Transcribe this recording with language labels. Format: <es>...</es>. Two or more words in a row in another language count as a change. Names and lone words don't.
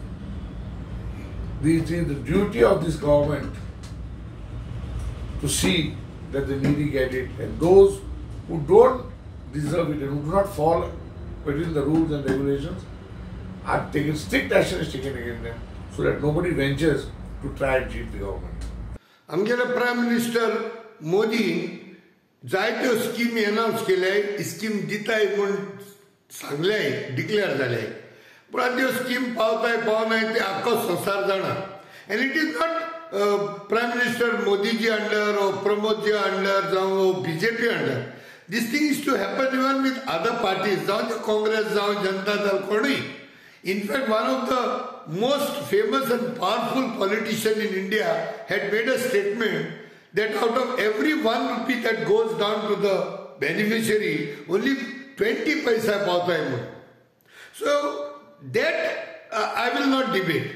<en>This is the duty of this government to see that the needy get it, and those who don't deserve it and who do not fall within the rules and regulations are taken, strict action is taken against them so that nobody ventures to try and cheat the government.</en> <kok>आमगेले</kok> <en>Prime Minister</en> <kok>मोदी जायत्यो स्कीमी अनाउन्स केले, स्कीम दिताय म्हूण सांगले, डिक्लेअर जाले, पूण त्यो स्कीम पावताय पावनाय ते आख्खो संवसार जाणा.</kok> <en>and it is not Prime Minister Modiji under or प्रमोदजी अंडर जावं BJP अंडर. This thing is to happen even with other parties,</en> <kok>जावं ते काँग्रेस जावं जनता दल कोणूय.</kok> <en>In fact, one of the most famous and powerful politician in India had made a statement that out of every 1 rupee that goes down to the beneficiary, only 20 paisa</en> <hi>paata hai.</hi> <en>So that I will not debate.</en>